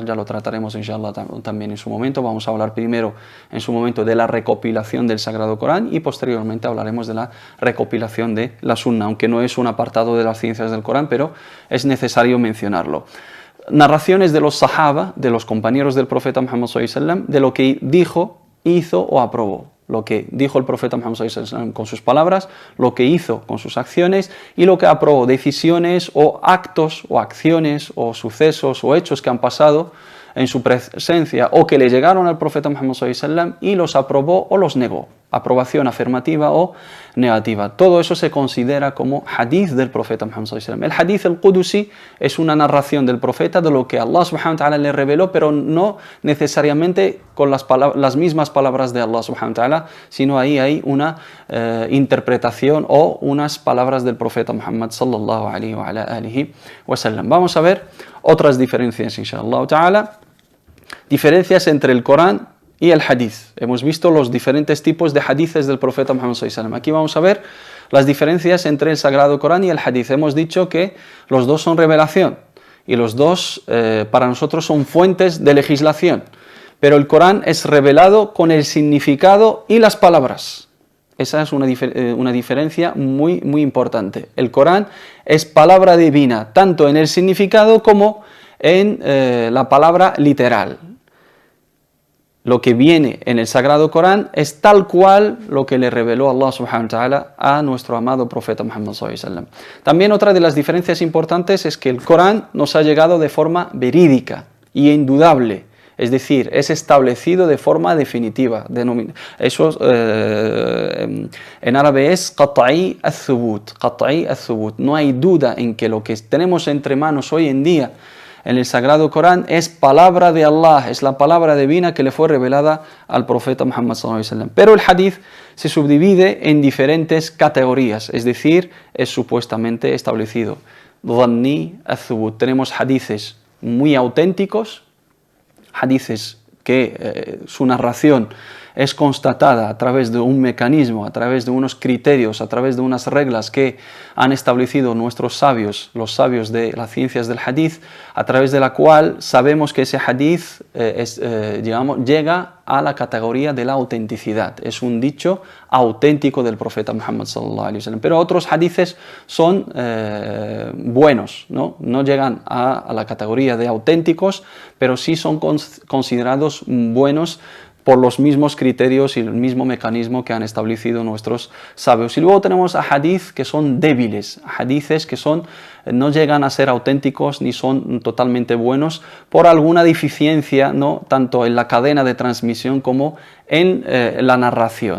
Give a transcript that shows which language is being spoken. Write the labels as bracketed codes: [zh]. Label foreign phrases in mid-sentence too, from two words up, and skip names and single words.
[es] Ya lo trataremos inshallah también en su momento. Vamos a hablar primero en su momento de la recopilación del Sagrado Corán y posteriormente hablaremos de la recopilación de la Sunna, aunque no es un apartado de las ciencias del Corán, pero es necesario mencionarlo. Narraciones de los sahaba, de los compañeros del profeta Muhammad [ar] صلى الله عليه وسلم, [es] de lo que dijo, hizo o aprobó. lo que dijo el profeta Muhammad [ar] صلى الله عليه وسلم [es] con sus palabras, lo que hizo con sus acciones y lo que aprobó, decisiones o actos o acciones o sucesos o hechos que han pasado en su presencia o que le llegaron al profeta Muhammad [ar] صلى الله عليه وسلم [es] y los aprobó o los negó, aprobación afirmativa o negativa. Todo eso se considera como hadith del profeta Muhammad [ar] صلى الله عليه وسلم. [es] El [ar] حديث القدسي [es] es una narración del profeta de lo que [ar] الله سبحانه وتعالى [es] le reveló, pero no necesariamente con las mismas palabras de [ar] الله سبحانه وتعالى, [es] sino ahí hay una interpretación o unas palabras del profeta Muhammad [ar] صلى الله عليه وسلم. [es] Vamos a ver otras diferencias, [ar] إن شاء الله تعالى. [es] Diferencias entre el Corán y el hadith. Hemos visto los diferentes tipos de hadiths del profeta Muhammad [ar] صلى الله عليه وسلم. [es] Aquí vamos a ver las diferencias entre el Sagrado Corán y el hadith. Hemos dicho que los dos son revelación y los dos para nosotros son fuentes de legislación. Pero el Corán es revelado con el significado y las palabras. Esa es una diferencia muy, muy importante. El Corán es palabra divina, tanto en el significado como en la palabra literal. Lo que viene en el Sagrado Corán es tal cual lo que le reveló [ar] الله سبحانه وتعالى [es] a nuestro amado profeta Muhammad [ar] صلى الله عليه وسلم. [es] También otra de las diferencias importantes es que el Corán nos ha llegado de forma verídica y indudable. Es decir, es establecido de forma definitiva. Eso en árabe es [ar] قطعي الثبوت. قطعي الثبوت. [es] No hay duda en que lo que tenemos entre manos hoy en día en el Sagrado Corán es palabra de Allah, es la palabra divina que le fue revelada al profeta Muhammad [ar] صلى الله عليه وسلم. [es] Pero el hadith se subdivide en diferentes categorías, es decir, es supuestamente establecido. [ar] ظني الثبوت. [es] Tenemos hadiths muy auténticos, hadiths que su narración es constatada a través de un mecanismo, a través de unos criterios, a través de unas reglas que han establecido nuestros sabios, los sabios de las ciencias del hadith, a través de la cual sabemos que ese hadith llega a la categoría de la autenticidad. Es un dicho auténtico del profeta Muhammad [ar] صلى الله عليه وسلم. [es] Pero otros hadiths son buenos, no llegan a la categoría de auténticos, pero sí son considerados buenos por los mismos criterios y el mismo mecanismo que han establecido nuestros sabios. Y luego tenemos hadith que son débiles, hadiths que no llegan a ser auténticos ni son totalmente buenos por alguna deficiencia, tanto en la cadena de transmisión como en la narración.